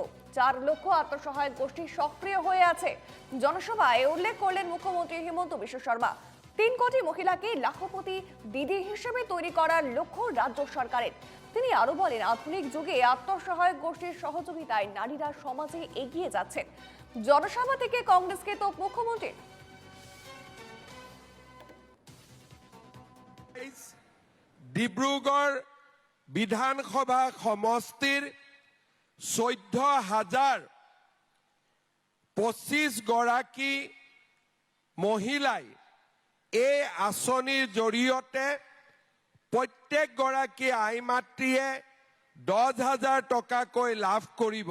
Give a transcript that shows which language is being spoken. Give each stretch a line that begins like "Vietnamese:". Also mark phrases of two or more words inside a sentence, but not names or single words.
Bangla: 4 লক্ষ আত্মসহায়ক গোষ্ঠী সক্রিয় হয়ে আছে। জনসভায় উল্লেখ করলেন মুখ্যমন্ত্রী হিমন্ত বিশ্ব শর্মা। 3 কোটি মহিলাকে লাখপতি দিদি হিসেবে তৈরি করার লক্ষ্য রাজ্য সরকারের। তিনি আরো বলেন, আধুনিক যুগে আত্মসহায়ক গোষ্ঠীর সহযোগিতায় নারীরা সমাজে এগিয়ে যাচ্ছেন। জনসভা থেকে কংগ্রেসকে তো মুখ্যমন্ত্রী
Assamese: ডিব্ৰুগড় বিধানসভা সমষ্টিৰ 14,025 গৰাকী মহিলাই এই আঁচনিৰ জৰিয়তে প্ৰত্যেক গৰাকী আই মাতৃয়ে 10,000 টকাকৈ লাভ কৰিব।